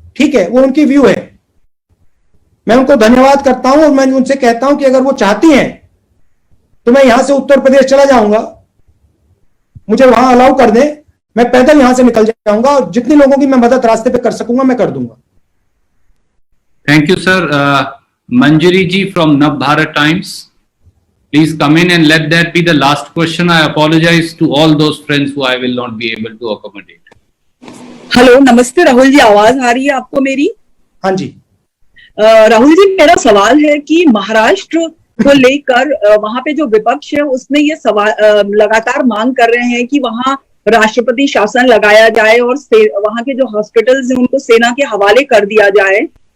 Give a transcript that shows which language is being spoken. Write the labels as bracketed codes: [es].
[hi] ठीक है, वो उनकी व्यू है, मैं उनको धन्यवाद करता हूं और मैं उनसे कहता हूं कि अगर वो चाहती हैं तो मैं यहां से उत्तर प्रदेश चला जाऊंगा, मुझे वहां अलाउ कर दें, मैं पैदल यहां से निकल जाऊंगा और जितने लोगों की मैं मदद रास्ते पे कर सकूंगा मैं कर दूंगा। [en] Thank you sir. Manjari ji from Navbharat Times, please come in and let that be the last question. I apologize to all those friends who I will not be able to accommodate. [hi] Hello, नमस्ते राहुल जी, आवाज आ रही है आपको मेरी? हाँ जी। राहुल जी, मेरा सवाल है कि महाराष्ट्र को लेकर वहां पे जो विपक्ष है उसमें ये सवाल लगातार मांग कर रहे हैं कि वहां राष्ट्रपति शासन लगाया जाए और वहां के जो हॉस्पिटल्स हैं उनको सेना के हवाले कर दिया जाए।